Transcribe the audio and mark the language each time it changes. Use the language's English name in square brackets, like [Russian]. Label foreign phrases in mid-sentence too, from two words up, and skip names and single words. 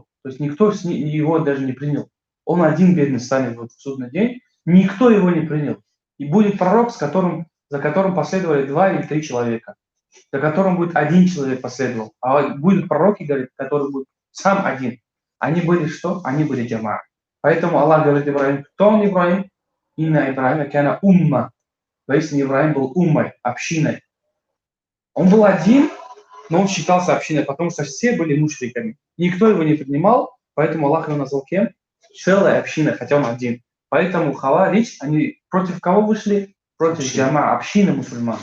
[Russian] То есть никто его даже не принял. Он один бедный станет в судный день, никто его не принял. И будет пророк, за которым последовали 2 или 3 человека, за которым будет 1 человек последовал. А будут пророки, говорит, которые будут сам один. Они были что? Они были джама. Поэтому Аллах говорит Ибрахим, кто он Ибрахим? [Arabic] إن إبراهيم كان أمة. [Russian] Поистине Ибрахим был уммой, общиной. Он был один, но он считался общиной, потому что все были мушриками. Никто его не принимал, поэтому Аллах его назвал кем? Целая община, хотя он один. Поэтому хаваридж, они против кого вышли? Против джама, общины мусульман.